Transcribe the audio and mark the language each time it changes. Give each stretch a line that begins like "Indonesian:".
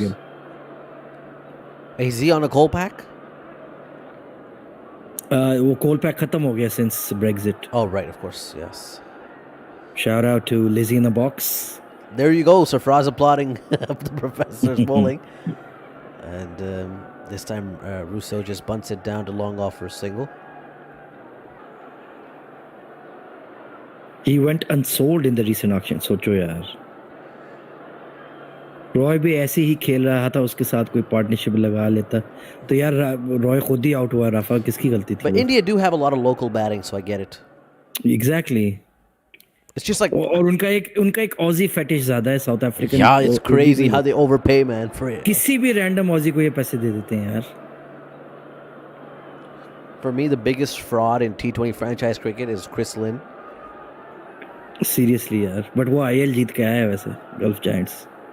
English: IPL. Is he on a goal pack?
Hindi: वो call pack खत्म हो गया
English: since Brexit. Oh, right, of course, yes. Shout out to Lizzie in the box. There you go, Sarfraz applauding the professor's bowling. And this time Russo just bunts it down to long off for a single. He went unsold in the recent auction.
Hindi: सोचो यार. रॉय भी ऐसे ही खेल रहा था, उसके साथ कोई पार्टनरशिप लगा लेता तो यार रॉय खुद ही आउट हुआ. राफा किसकी गलती थी?
English: But India do have a lot of local batting, so I get it. Exactly. It's just like,
Hindi: और उनका एक ऑजी फेटिश ज्यादा है south African
English: yeah, it's crazy how they overpay, man, for it.
Hindi: किसी भी रैंडम ऑजी को ये पैसे दे देते हैं यार.
English: For me, the biggest fraud in T20 franchise cricket is Chris Lynn.
Hindi: Seriously यार, बट वो आईएल जीत के आया है वैसे गल्फ जायंट्स.